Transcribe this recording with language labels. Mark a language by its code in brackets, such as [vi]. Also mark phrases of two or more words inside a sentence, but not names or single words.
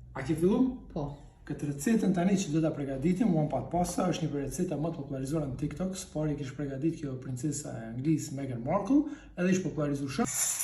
[sq] A ke fillu? Po. Këtë recetën tani që do ta përgatitim, [en] one pot pasta, [sq] është një receta më të popularizuar në TikTok. Së pari kishte përgatit kjo princesa e Anglisë Meghan Markle, edhe ishte popularizuar shumë.